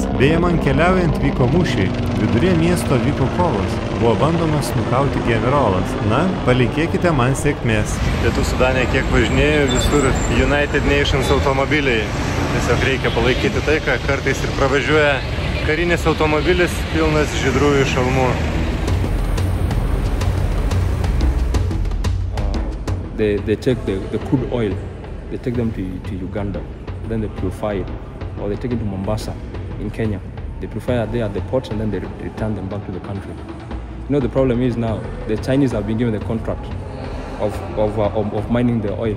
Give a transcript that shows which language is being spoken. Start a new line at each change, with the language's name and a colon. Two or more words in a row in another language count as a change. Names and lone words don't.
Lithuanian: Beje, man keliaujant vyko mūšiai. Viduryje miesto vyko kovos. Buvo bandomas nukauti generolas. Na, palinkėkite man sėkmės. Pietų Sudane kiek važinėjau, visur United Nations automobiliai. Tiesiog reikia palaikyti taiką, kartais ir pravažiuoja karinis automobilis pilnas žydrųjų šalmų.
English: They take the crude oil, they take them to Uganda, then they purify it, or they take it to Mombasa in Kenya. They purify it there at the port and then they return them back to the country. You know, the problem is now the Chinese have been given the contract of mining the oil.